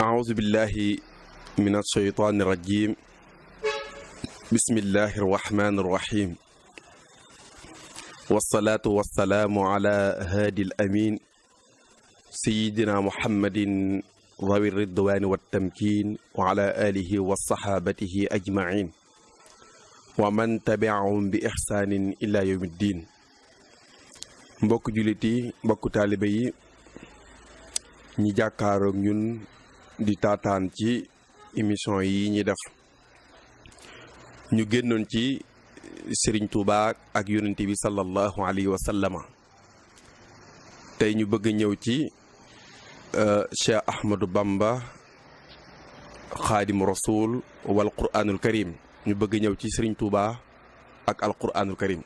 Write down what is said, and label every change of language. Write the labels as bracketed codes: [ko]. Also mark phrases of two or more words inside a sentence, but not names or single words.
[ar] أعوذ بالله من الشيطان الرجيم بسم الله الرحمن الرحيم والصلاة والسلام على هادي الأمين سيدنا محمد ذوي الرضوان والتمكين وعلى آله وصحابته أجمعين ومن تبعهم بإحسان إلى يوم الدين. [wo] mbokk jullit yi mbokk taalibe yi ñi jàkkaaroog ñun di taataan ci émission yi ñi def ñu génnoon ci Serigne Touba ak yonent bi [ar] صلى الله عليه وسلم [wo] tey ñu bëgg ñëw ci Cheikh Ahmadou Bamba Xaadimu Rasul wal Qur'anul Karim ñu bëgg ñëw ci Serigne Touba ak al Qur'anul Karim.